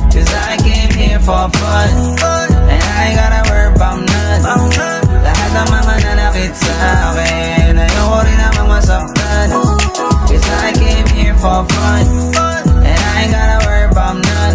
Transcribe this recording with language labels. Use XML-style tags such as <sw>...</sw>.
<en>Cause I came here for fun, and I ain't gotta worry about none.</en> <tl>Lahat ng mga nanakit sa akin, ayoko rin namang masaktan.</tl> <en>Cause I came here for fun, and I ain't gotta worry about none.</en>